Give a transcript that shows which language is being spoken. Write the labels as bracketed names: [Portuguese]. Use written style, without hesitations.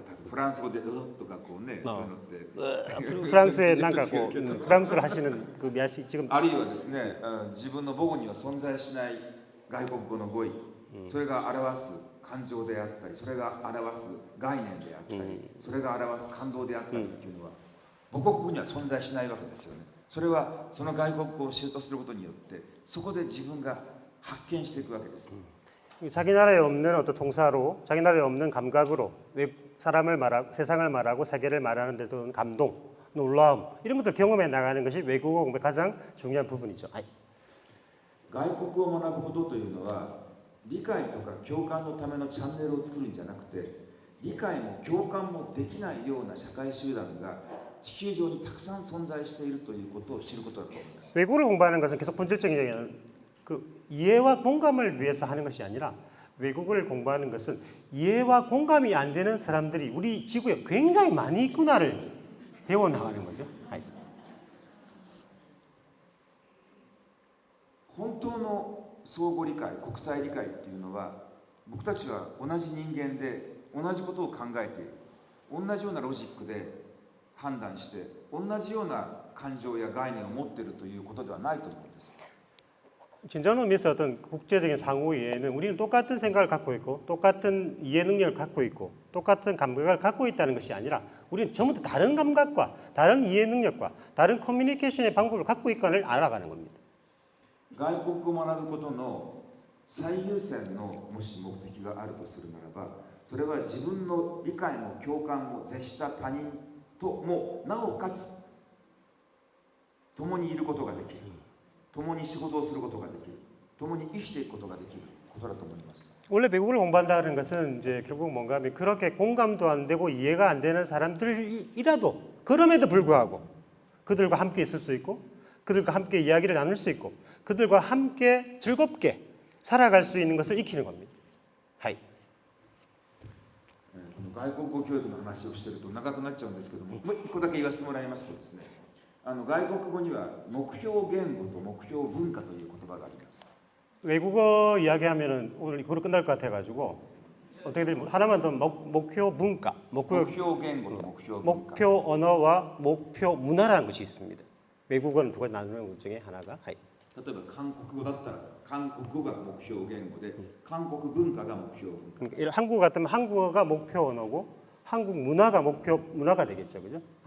[Japanese] フランス語でとかこうね、そういうのって [Korean] 프랑스에 뭔가 프랑스를 하시는 그 미아시 지금 [Japanese] あるいはですね、自分の母語には存在しない外国語の語彙、それが表す感情であったり、それが表す概念であったり、それが表す感動であったりっていうのは、母国語には存在しないわけですよね。それはその外国語を習得することによって、そこで自分が発見していくわけです。 [Korean] 자기 나라에 없는 어떤 통사로, 자기 나라에 없는 감각으로 사람을 말하고 세상을 말하고 세계를 말하는 데도 감동, 놀라움 이런 것들 경험해 나가는 것이 외국어 공부의 가장 중요한 부분이죠. [Japanese] 外国語を学ぶことというのは、理解とか共感のためのチャンネルを作るんじゃなくて、理解も共感もできないような社会集団が地球上にたくさん存在しているということを知ることだと思います。 [Korean] 외국어를 공부하는 것은 계속 본질적인 얘기는 그 이해와 공감을 위해서 하는 것이 아니라 외국어를 공부하는 것은 이해와 공감이 안 되는 사람들이 우리 지구에 굉장히 많이 있구나를 배워 나가는 거죠. [Japanese] 本当の相互理解、国際理解っていうのは、僕たちは同じ人間で同じことを考えている、同じようなロジックで判断して、同じような感情や概念を持っているということではないと思うんです。 [Korean] 진정한 의미에서 어떤 국제적인 상호 이해는 우리는 똑같은 생각을 갖고 있고 똑같은 이해 능력을 갖고 있고 똑같은 감각을 갖고 있다는 것이 아니라 우리는 전부 다 다른 감각과 다른 이해 능력과 다른 커뮤니케이션의 방법을 갖고 있거를 알아가는 겁니다. [Japanese] 外国語を学ぶことの最優先のもし目的があるとするならば、それは自分の理解も共感も絶した他人ともなおかつ共にいることができる、共に仕事をすることができる、共に生きていくことができることだと思います。 [Korean] 원래 외국어를 공부한다는 것은 이제 결국 뭔가 하면 그렇게 공감도 안 되고 이해가 안 되는 사람들이라도 그럼에도 불구하고 그들과 함께 있을 수 있고 그들과 함께 이야기를 나눌 수 있고 그들과 함께 즐겁게 살아갈 수 있는 것을 익히는 겁니다. [Japanese] 外国語教育の話をしていると長くなっちゃうんですけども、もう一個だけ言わせてもらいますとですね、外国語には目標言語と目標文化という言葉があります。 [Korean] 외국어 이야기하면은 오늘 이거로 끝날 것 같아가지고 어떻게 되면 하나만 더 목표 문과, [Japanese] 目標言語と目標文化。 [Korean] 목표 언어와 목표 문화라는 것이 있습니다. 외국어는 두 가지 나누는 것 중에 하나가 [Japanese] 例えば韓国語だったら韓国語が目標言語で、韓国文化が目標文化。 [Korean] 그러니까 한국 같으면 한국어가 목표 언어고 한국 문화가 목표 문화가 되겠죠, 그죠?